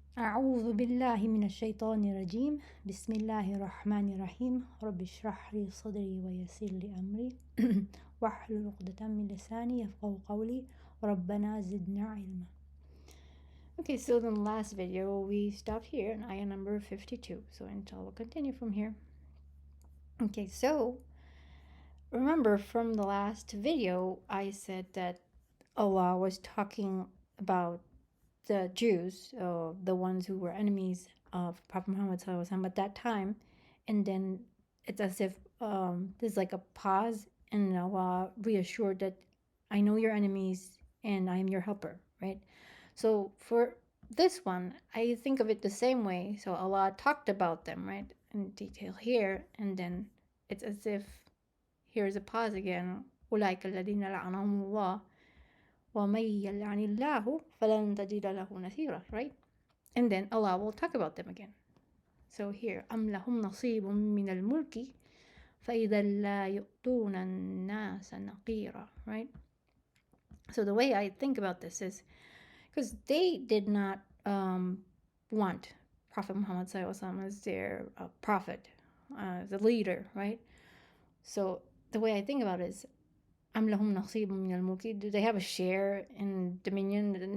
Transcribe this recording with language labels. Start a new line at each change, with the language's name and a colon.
Arabic: أعوذ بالله من الشيطان الرجيم بسم الله الرحمن الرحيم رب اشرح لي صدري ويسر لي أمري واحلل عقدة من لساني يفقهوا قولي ربنا زدنا علما.
English: Okay, so in the last video we stopped here in ayah number 52, so inshallah we'll continue from here. Okay, so remember from the last video, I said that Allah was talking about the Jews, the ones who were enemies of Prophet Muhammad ﷺ at that time, and then it's as if there's like a pause, and Allah reassured that I know your enemies and I am your helper, right? So for this one, I think of it the same way. So Allah talked about them, right, in detail here, and then it's as if here's a pause again.
Arabic: أولئك الذين لعنهم الله ومن يلعن الله فلن تجد له نصيرا,
English: right? And then Allah will talk about them again. So here,
Arabic: أم لهم نصيب من الملك فإذا لا يؤتون الناس نقيرا,
English: right? So the way I think about this is because they did not want Prophet Muhammad ﷺ as their prophet, the leader, right? So the way I think about it is,
Arabic: أم لهم نصيب من الملك,
English: do they have a share in dominion?